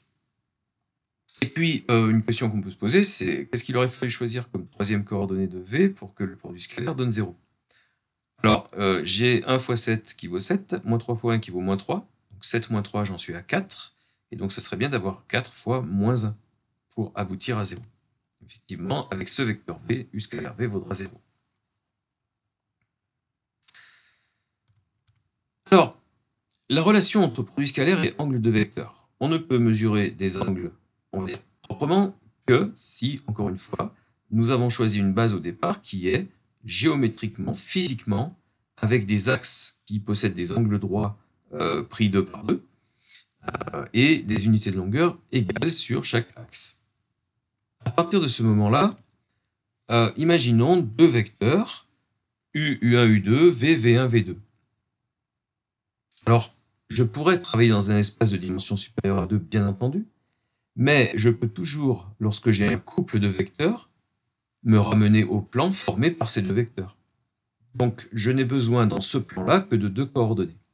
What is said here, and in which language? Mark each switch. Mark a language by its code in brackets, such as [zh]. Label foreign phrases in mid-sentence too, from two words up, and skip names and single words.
[fr] Et puis, une question qu'on peut se poser, c'est qu'est-ce qu'il aurait fallu choisir comme troisième coordonnée de v pour que le produit scalaire donne 0? Alors, j'ai 1 fois 7 qui vaut 7, moins 3 fois 1 qui vaut moins 3, donc 7 moins 3, j'en suis à 4, et donc ça serait bien d'avoir 4 fois moins 1 pour aboutir à 0. Effectivement, avec ce vecteur v, u scalaire v vaudra 0. Alors, la relation entre produit scalaire et angle de vecteur. On ne peut mesurer des angles, on va dire, proprement que si, encore une fois, nous avons choisi une base au départ qui est géométriquement, physiquement, avec des axes qui possèdent des angles droits pris 2 par 2, et des unités de longueur égales sur chaque axe. À partir de ce moment-là, imaginons deux vecteurs, u, u1, u2, v, v1, v2. Alors, je pourrais travailler dans un espace de dimension supérieure à 2, bien entendu, mais je peux toujours, lorsque j'ai un couple de vecteurs, me ramener au plan formé par ces deux vecteurs. Donc, je n'ai besoin dans ce plan-là que de 2 coordonnées.